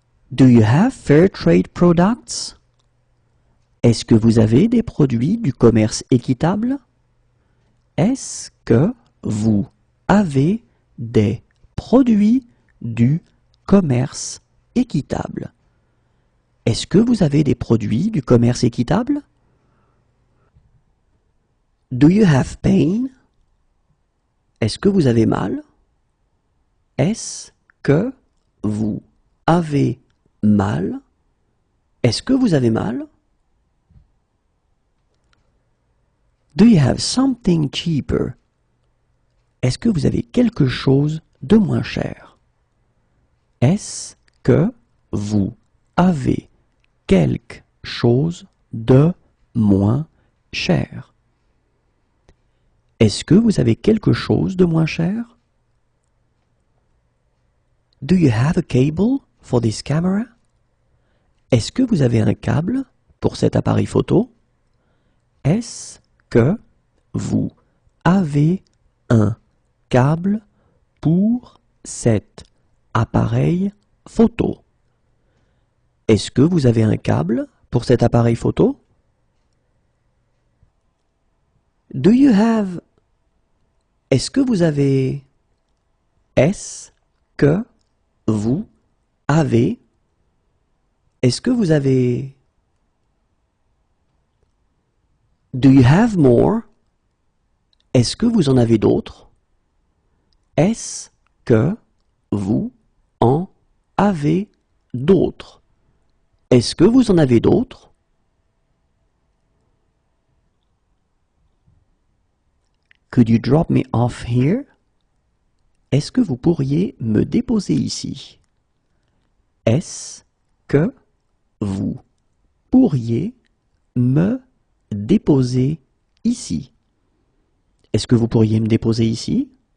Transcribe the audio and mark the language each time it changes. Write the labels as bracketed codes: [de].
[en] Do you have fair trade products? [fr] Est-ce que vous avez des produits du commerce équitable? Est-ce que vous avez des produits du commerce équitable? Est-ce que vous avez des produits du commerce équitable? [en] Do you have pain? [fr] Est-ce que vous avez mal? Est-ce que vous avez mal? Est-ce que vous avez mal? [en] Do you have something cheaper? [fr] Est-ce que vous avez quelque chose de moins cher? Est-ce que vous avez quelque chose de moins cher? Est-ce que vous avez quelque chose de moins cher? [en] Do you have a cable for this camera? [fr] Est-ce que vous avez un câble pour cet appareil photo? Est-ce que vous avez un câble pour cet appareil photo? Est-ce que vous avez un câble pour cet appareil photo? [en] Do you have... [fr] Est-ce que vous avez... Est-ce que vous avez... Est-ce que vous avez... [en] Do you have more? [fr] Est-ce que vous en avez d'autres? Est-ce que vous en avez d'autres? Est-ce que vous en avez d'autres? [en] Could you drop me off here? [fr] Est-ce que vous pourriez me déposer ici? Est-ce que vous pourriez me déposer ici? Est-ce que vous pourriez me déposer ici?